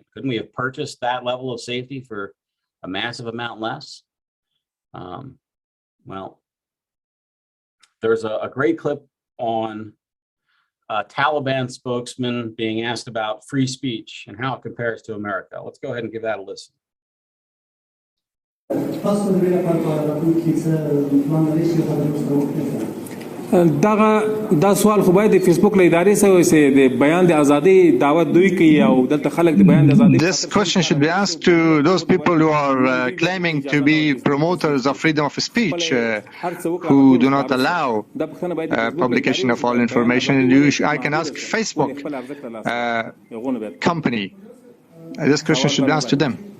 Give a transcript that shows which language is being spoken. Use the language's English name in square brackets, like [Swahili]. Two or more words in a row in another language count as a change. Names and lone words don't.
[English] Couldn't we have purchased that level of safety for a massive amount less? Well, there's a great clip on a Taliban spokesman being asked about free speech and how it compares to America. Let's go ahead and give that a listen. [Pashto] دا سوال خو باید د فیسبوک له ادارې سره وي د بیان د ازادي دعوت دوی کوي او دلته خلک د بیان د ازادي. [English] This question should be asked to those people who are claiming to be promoters of freedom of speech, who do not allow publication of all information. I can ask Facebook company. This question should be asked to them.